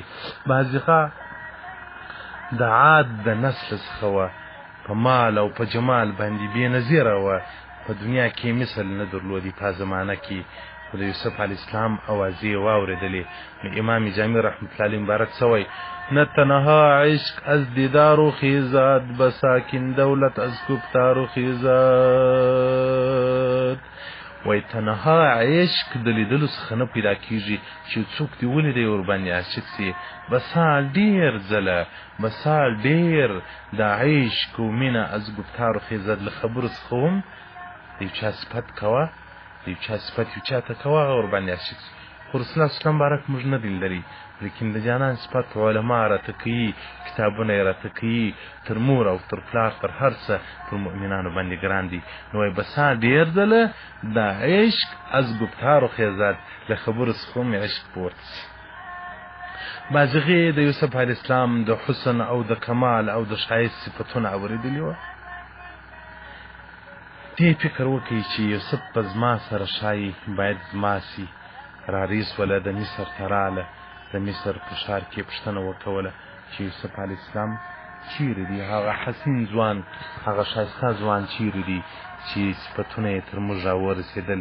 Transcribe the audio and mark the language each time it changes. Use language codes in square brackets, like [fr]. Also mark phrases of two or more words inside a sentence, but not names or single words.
[ps] بازغه د عاد د نسل څخه وه، په مال او په جمال باندې بې نظیره وه، په دنیا کې مثل نه درلودي. په زمانه کې خو د یوسف [ar] علیه السلام [ps] اوازې یې واورېدلې. نو امام جامی [ar] رحمت الله علیه [ps] مبارک څه وایي؟ [fa] نه تنها عشق از دیدار و خیزد، بساکن دولت از گفتار و خیزد. [ps] وای تنها عشق د لیدلو څخه نه پیدا کېږي، چې څوک دې ولیدی ورباندې عاشق سي. بسال ډېر ځله، بسال ډېر د عشق و مینه [fa] از گفتار و خیزد. [ps] له خبرو څخه هم د یو چا صفت کوه، د یو چا صفت یو چا ته کوه، هغه ورباندې عاشق سي. خو رسول الله [ar] صلی الله علیه وسلم [ps] بارک موږ نه دی لیدلی، لیکن د جانان صفت علما راته کوي، کتابونه یې راته کوي. تر مور او تر پلار تر هر څه پر مؤمنانو باندې ګران دي. نو وایي بسا ډېر ځله د عشق [fa] از گفتار و خیزد، [ps] له خبرو څخه هم عشق پورته سي. بازغې د یوسف [ar] علیه السلام [ps] د حسن او د کمال او د ښایست صفتونه اورېدلي وه. دې فکر وکړئ چې یوسف په زما سره ښایي باید زما سي. راریس وله د مصر ته راله، د مصر په ښار کې پوښتنه وکوله چې یوسف [ar] علیه السلام [ps] چیرې دی، هغه حسین ځوان، هغه ښایسته ځوان چیرې دی چې صفتونه یې تر موږ راورسېدل.